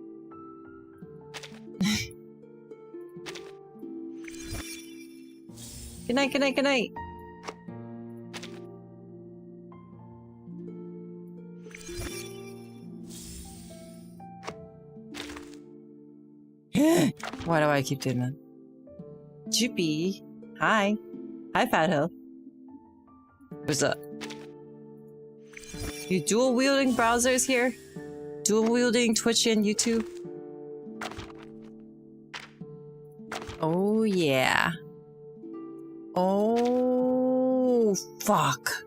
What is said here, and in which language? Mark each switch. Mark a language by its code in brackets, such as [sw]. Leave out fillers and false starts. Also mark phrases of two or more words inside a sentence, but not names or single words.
[en] Good night, good night, good night. Why do I keep doing that? Juppy. Hi. Hi, Fat Hill. What's up? You dual-wielding browsers here? dual wielding Twitch and YouTube. Oh yeah. Oh fuck.